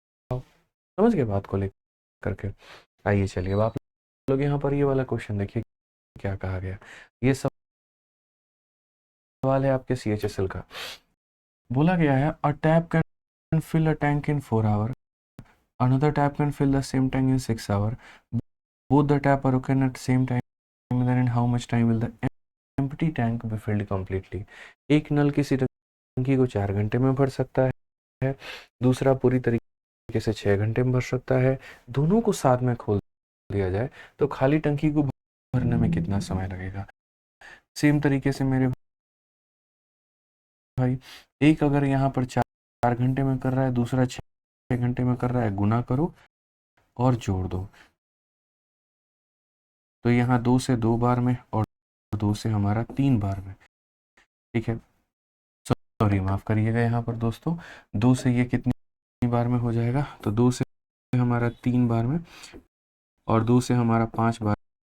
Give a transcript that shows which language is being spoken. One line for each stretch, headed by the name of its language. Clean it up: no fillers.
Hindi: समझ गए बात को लेकर के। आइए चलिए, अब आप लोग यहाँ पर ये वाला क्वेश्चन देखिए क्या कहा गया। ये सवाल है आपके CHSL का। बोला गया है
English: A tap can fill a tank in 4 hour, another tap can fill the same tank in 6 hours, both the tap are open at the same time, then in how much time will the empty tank be filled completely।
Hindi: एक नल किसी टंकी को 4 घंटे में भर सकता है, दूसरा पूरी तरीके से 6 घंटे में भर सकता है। दोनों को साथ में खोल दिया जाए तो खाली टंकी को भरने में कितना समय लगेगा। सेम तरीके से मेरे भाई, एक अगर यहाँ पर 4 घंटे में कर रहा है, दूसरा 6 घंटे में कर रहा है, गुना करो और जोड़ दो, तो यहाँ 2 से 2 बार में और 2 से हमारा 3 बार में, ठीक है, सॉरी माफ़ करिएगा यहाँ पर दोस्तों, 2 से ये कितनी बार में हो जाएगा, तो 2 से हमारा 3 बार में और 2 से हमारा 5 बार